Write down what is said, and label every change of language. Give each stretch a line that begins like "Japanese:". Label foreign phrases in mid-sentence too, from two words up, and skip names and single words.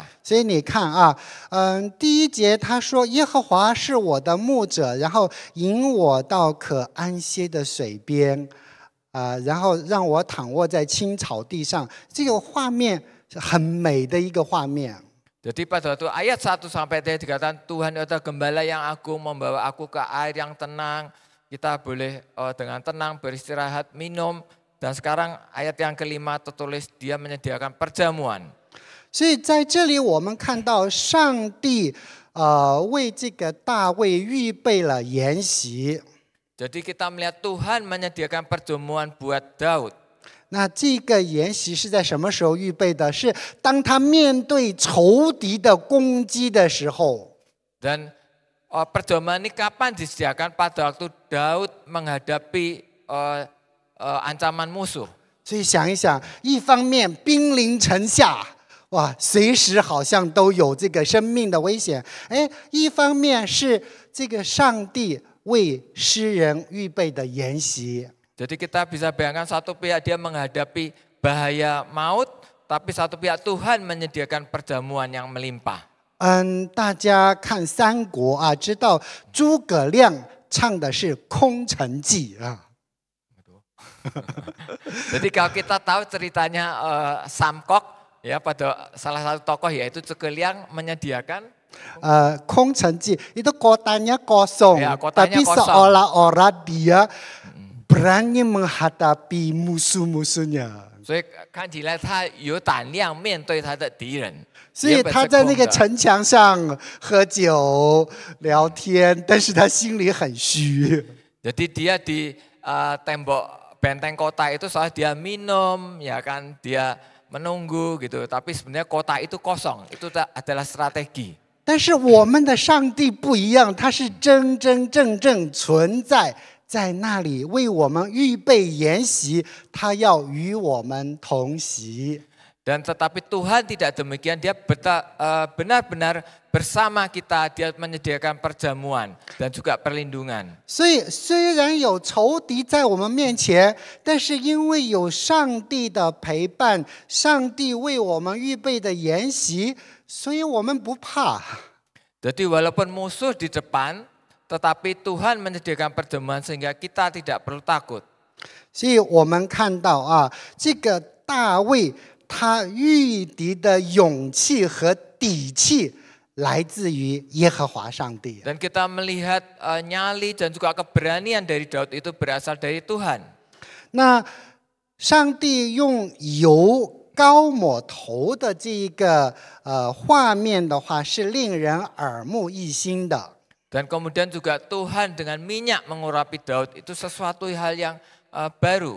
Chinese: 所以你看第1节他说耶和华是我的牧者，然后引我到可安歇的水边。然后让我躺卧在青草地上，这个画面是很美的一个画面。
Indonesian: Jadi pada waktu ayat 1 sampai 3 dikatakan Tuhan adalah gembala yang agung membawa aku ke air yang tenang. Kita boleh dengan tenang beristirahat, minum. Dan sekarang ayat yang kelima tertulis dia menyediakan perjamuan.
Chinese: 所以在这里我们看到上帝为这个大卫预备了筵席。
Indonesian: Jadi kita melihat Tuhan menyediakan perjamuan buat Daud.
Chinese: 那这个筵席是在什么时候预备的？是当他面对仇敌的攻击的时候。
Indonesian: Dan perjamuan ini kapan disediakan? Pada waktu Daud menghadapi ancaman musuh.
Chinese: 所以想一想，一方面兵临城下，哇，随时好像都有这个生命的危险。一方面是这个上帝 为诗人预备的筵席。
Indonesian: Jadi kita bisa bayangkan satu pihak dia menghadapi bahaya maut, tapi satu pihak Tuhan menyediakan perjamuan yang melimpah.
Chinese: 大家看三国啊，知道诸葛亮唱的是空城计啊。
Indonesian: Jadi kalau kita tahu ceritanya Samkok, ya pada salah satu tokoh yaitu Cekeliang menyediakan 空城计 itu kotanya kosong, Ya, kotanya tapi kosong. seolah-olah dia berani menghadapi musuh-musuhnya.
Chinese: 所以看起来他有胆量面对他的敌人。所以他在那个城墙上喝酒聊天，但是他心里很虚。
Indonesian: Jadi dia di tembok benteng kota itu soalnya dia minum, ya kan, dia menunggu gitu. Tapi sebenarnya kota itu kosong, itu adalah strategi.
Chinese: 但是我们的上帝不一样，他是真真正正存在在那里，为我们预备筵席，他要与我们同席。
Indonesian: Dan tetapi Tuhan tidak demikian, dia benar-benar bersama kita, dia menyediakan perjamuan dan juga perlindungan.
Chinese: 所以虽然有仇敌在我们面前，但是因为有上帝的陪伴，上帝为我们预备的筵席，所以我们不怕。
Indonesian: Jadi walaupun musuh di depan, tetapi Tuhan menyediakan perjamuan sehingga kita tidak perlu takut.
Chinese: 所以我们看到啊，这个大卫他御敌的勇气和底气来自于耶和华上帝。
Indonesian: Dan kita melihat nyali dan juga keberanian dari Daud itu berasal dari Tuhan.
Chinese: 那上帝用油膏抹头的这个画面的话，是令人耳目一新的。
Indonesian: Dan kemudian juga Tuhan dengan minyak mengurapi Daud itu sesuatu hal yang baru.